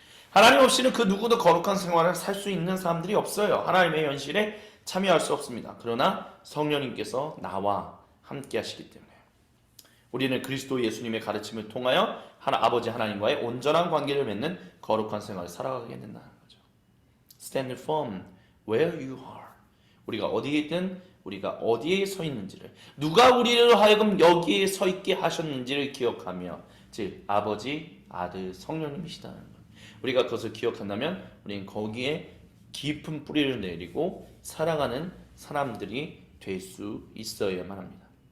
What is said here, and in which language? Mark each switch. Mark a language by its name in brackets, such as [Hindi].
[Korean] 하나님 없이는 그 누구도 거룩한 생활을 살 수 있는 사람들이 없어요. 하나님의 현실에 참여할 수 없습니다. 그러나 성령님께서 나와 함께 하시기 때문에 우리는 그리스도 예수님의 가르침을 통하여 아버지 하나님과의 온전한 관계를 맺는 거룩한 생활을 살아가게 된다는 거죠. [English] Stand firm where you are. [Korean] 우리가 어디에 있든 우리가 어디에 서 있는지를, 누가 우리를 하여금 여기에 서 있게 하셨는지를 기억하며, 즉 아버지, 아들, 성령님이시다는 것. 우리가 그것을 기억한다면 우리는 거기에 깊은 뿌리를 내리고 살아가는 사람들이 될 수 있어야만 합니다.